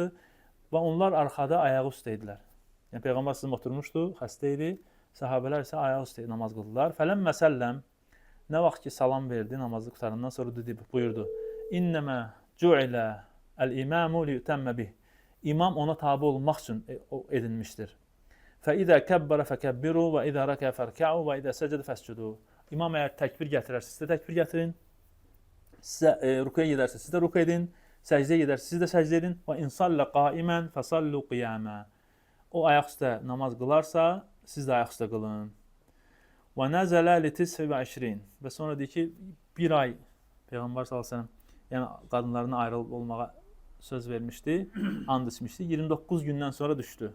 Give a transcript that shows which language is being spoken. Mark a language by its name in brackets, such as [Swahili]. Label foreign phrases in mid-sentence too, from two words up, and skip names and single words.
[Azerbaijani] Və onlar arxada ayağı üstə idilər. Yəni Peyğəmbər sallallahu oturmuşdu, xəstə idi. Səhabələr isə ayağı üstə namaz qıldılar. [Arabic] فلما سلم, [Azerbaijani] nə vaxt ki salam verdi, namazı qurtarandan sonra buyurdu: [Arabic] "إنما جعل الإمام ليؤتم به." [Azerbaijani] İmam ona tabe olmaq üçün edilmişdir. [Arabic] فَإِذَا كَبَّرَ فَكَبِّرُوا وَإِذَا رَكَعَ فَارْكَعُوا وَإِذَا سَجَدَ فَاسْجُدُوا. [Azerbaijani] İmam əgər təkbir gətirərsə, siz də təkbir gətirin. Sizə rüküyə gedərsə, siz də rükü edin. Səcdəyə gedərsə, siz də səcdə edin. [Arabic] وإن صلى قائما فصلوا قياما. [Azerbaijani] O ayaq üstə namaz qılarsa, siz də ayaq üstə qılın. [Arabic] ونزل لـ 29. [Azerbaijani] Və sonra deyir ki, bir ay Peyğəmbər [Arabic] صلى الله عليه وسلم [Azerbaijani] yəni qadınlarına ayrılıb olmağa söz vermişdi, and içmişdi. 29 gündən sonra düşdü.